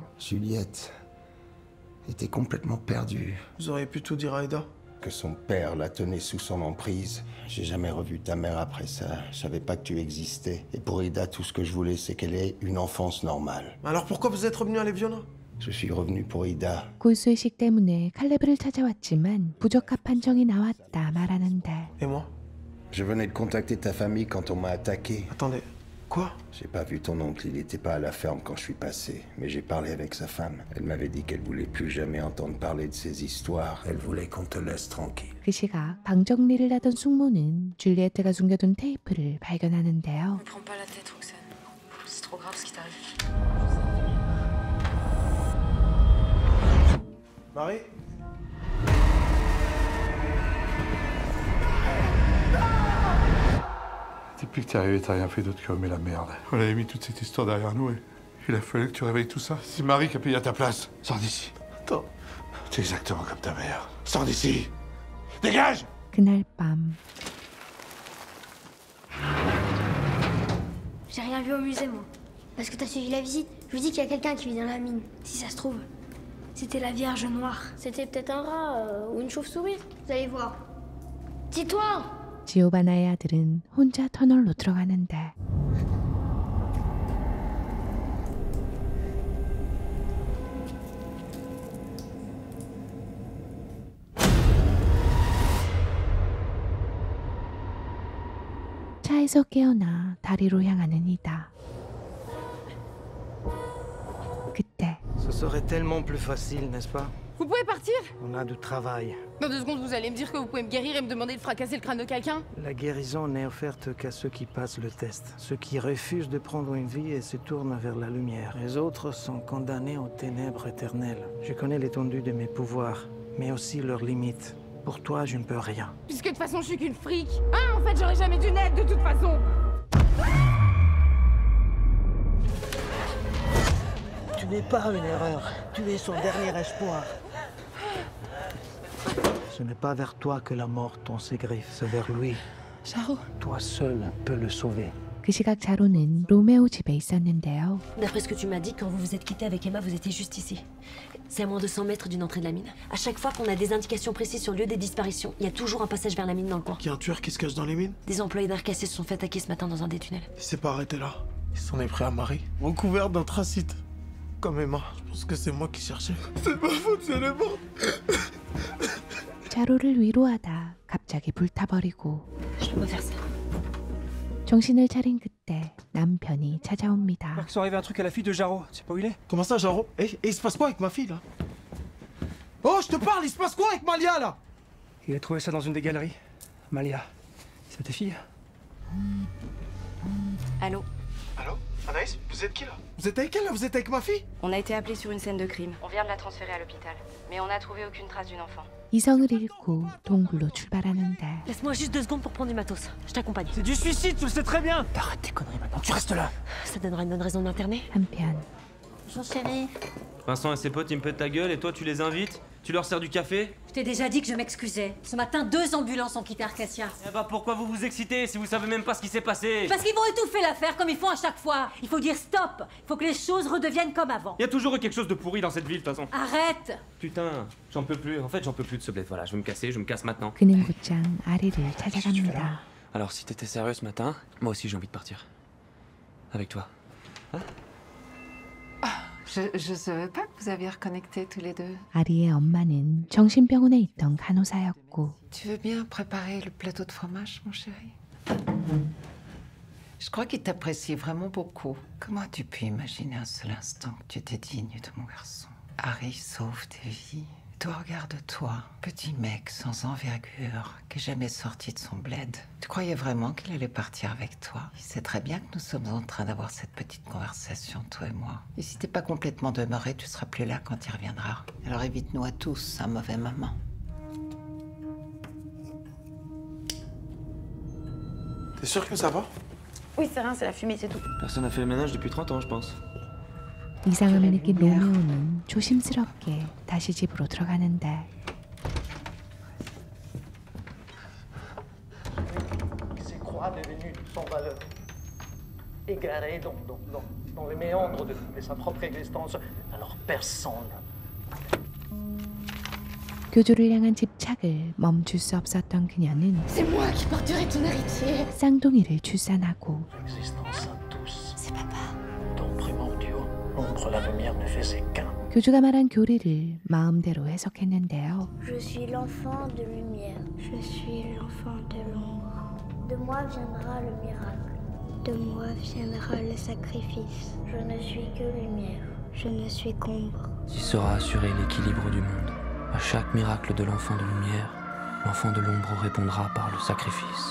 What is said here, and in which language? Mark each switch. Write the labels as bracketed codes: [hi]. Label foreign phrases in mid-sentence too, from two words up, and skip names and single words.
[fr] Juliette était complètement perdue. Vous auriez pu tout dire à Ida? Que son père la tenait sous son emprise. J'ai jamais revu ta mère après ça. Je savais pas que tu existais. Et pour Ida, tout ce que je voulais, c'est qu'elle ait une enfance normale. Alors pourquoi vous êtes revenu à Leviona? Je suis revenu pour Ida. [ko] 골수의식 때문에 칼레브를 찾아왔지만 부적합 판정이 나왔다 말하는데. [fr] Et moi? Je venais de contacter ta famille quand on m'a attaqué. Attendez, quoi? J'ai pas vu ton oncle, il était pas à la ferme quand je suis passé. Mais j'ai parlé avec sa femme. Elle m'avait dit qu'elle voulait plus jamais entendre parler de ces histoires. Elle voulait qu'on te laisse tranquille. [ko] 그 시각 방 정리를 하던 숙모는 줄리에트가 숨겨둔 테이프를 발견하는데요. [fr] Ne prends pas la tête, Roxane. C'est trop grave ce qui t'arrive. Marie? Depuis que t'es arrivé, t'as rien fait d'autre que remettre la merde. On avait mis toute cette histoire derrière nous et il a fallu que tu réveilles tout ça. C'est Marie qui a payé à ta place. Sors d'ici. Attends. T'es exactement comme ta mère. Sors d'ici. Dégage! [ko] 그날 밤. [fr] J'ai rien vu au musée, moi. Parce que t'as suivi la visite. Je lui dis qu'il y a quelqu'un qui vit dans la mine. Si ça se trouve, c'était la Vierge Noire. C'était peut-être un rat ou une chauve-souris. Vous allez voir. Tais-toi! [ko] 지오바나의 아들은 혼자 터널로 들어가는데. 차에서 깨어나 다리로 향하는 이다. 그때 [fr] Ce serait tellement plus facile, n'est-ce pas? Vous pouvez partir? On a du travail. Dans 2 secondes, vous allez me dire que vous pouvez me guérir et me demander de fracasser le crâne de quelqu'un? La guérison n'est offerte qu'à ceux qui passent le test. Ceux qui refusent de prendre une vie et se tournent vers la lumière. Les autres sont condamnés aux ténèbres éternelles. Je connais l'étendue de mes pouvoirs, mais aussi leurs limites. Pour toi, je ne peux rien. Puisque de toute façon, je suis qu'une fric. Ah, en fait, j'aurais jamais dû naître de toute façon. Tu n'es pas une erreur. Tu es son dernier espoir. Ce n'est pas vers toi que la mort tend ses griffes, c'est vers lui. Charo. Toi seul peux le sauver. [ko] 그 시각 자로는 로메오 집에 있었는데요. [fr] D'après ce que tu m'as dit, quand vous vous êtes quitté avec Emma, vous étiez juste ici. C'est à moins de 100 mètres d'une entrée de la mine. À chaque fois qu'on a des indications précises sur le lieu des disparitions, il y a toujours un passage vers la mine dans le coin. Qu'il y a un tueur qui se cache dans les mines? Des employés d'Arcacia se sont fait attaquer ce matin dans un des tunnels. Il s'est pas arrêté là. Il s'en est pris à Marie, recouvert d'anthracite. Comme Emma. Je pense que c'est moi qui cherchais. C'est ma faute, c'est les morts. [ko] 자로를 위로하다 갑자기 불타버리고 [fr] Je dois faire ça. [ko] 정신을 차린 그때 남편이 찾아옵니다. [fr] Il sont arrivé un truc à la fille de Jaro. Tu sais pas où il est? Comment ça, Jaro? Et il se passe quoi avec ma fille, là? Oh, je te parle, il se passe quoi avec Malia, là? Il a trouvé ça dans une des galeries. Malia. C'est ta fille? Allô? Allô? Anaïs, vous êtes qui, là? Vous êtes avec elle, là? Vous êtes avec ma fille? On a été appelé sur une scène de crime. On vient de la transférer à l'hôpital. Mais on n'a trouvé aucune trace d'une enfant. [ko] 이성을 잃고 동굴로 출발하는데 [fr] Laisse-moi juste 2 secondes pour prendre du matos. Je t'accompagne. C'est du suicide, tu le sais très bien. T'arrêtes tes conneries maintenant, tu restes là. Ça donnera une bonne raison d'interner. [ko] 한편 [fr] Bonjour chérie. Vincent et ses potes, ils me pètent ta gueule et toi, tu les invites? Tu leur sers du café? Je t'ai déjà dit que je m'excusais. Ce matin, 2 ambulances ont quitté Arcacia. Eh bah pourquoi vous vous excitez si vous savez même pas ce qui s'est passé? Parce qu'ils vont étouffer l'affaire comme ils font à chaque fois. Il faut dire stop. Il faut que les choses redeviennent comme avant. Y a toujours eu quelque chose de pourri dans cette ville, de toute façon. Arrête. Putain, j'en peux plus. En fait, j'en peux plus de ce bled. Voilà, je vais me casser, je me casse maintenant. [ko] 그는 곧장 아리를 찾아갑니다. [fr] Alors, si t'étais sérieux ce matin, moi aussi j'ai envie de partir. Avec toi. Hein? Je savais pas que vous aviez reconnecté tous les deux. [ko] 아리의 엄마는 정신병원에 있던 간호사였고 [fr] Tu veux bien préparer le plateau de fromage, mon chéri? Je crois qu'il t'apprécie vraiment beaucoup. Comment as-tu pu imaginer un seul instant que tu étais digne de mon garçon? Harry sauve des vies. Toi, regarde-toi, petit mec sans envergure, qui est jamais sorti de son bled. Tu croyais vraiment qu'il allait partir avec toi? Il sait très bien que nous sommes en train d'avoir cette petite conversation, toi et moi. Et si t'es pas complètement demeuré, tu seras plus là quand il reviendra. Alors évite-nous à tous un mauvais moment. T'es sûr que ça va? Oui, c'est rien, c'est la fumée, c'est tout. Personne n'a fait le ménage depuis 30 ans, je pense. [ko] 이상함을 느낀 로메오는 조심스럽게 다시 집으로 들어가는데 [fr] Ces croix devenues sans valeur, égarées dans les méandres de sa propre existence, alors personne. [ko] 교주를 향한 집착을 멈출 수 없었던 그녀는 [fr] C'est moi qui porterai ton héritier. [ko] 쌍둥이를 출산하고 [fr] L'existence à tous. C'est papa. Don primordiaux, l'ombre, la lumière ne faisait qu'un. [ko] 교주가 말한 교리를 마음대로 해석했는데요. [fr] Je suis l'enfant de lumière. Je suis l'enfant de l'ombre. De moi viendra le miracle. De moi viendra le sacrifice. Je ne suis que lumière. Je ne suis qu'ombre. Tu sauras assurer l'équilibre du monde. À chaque miracle de l'enfant de lumière, l'enfant de l'ombre répondra par le sacrifice.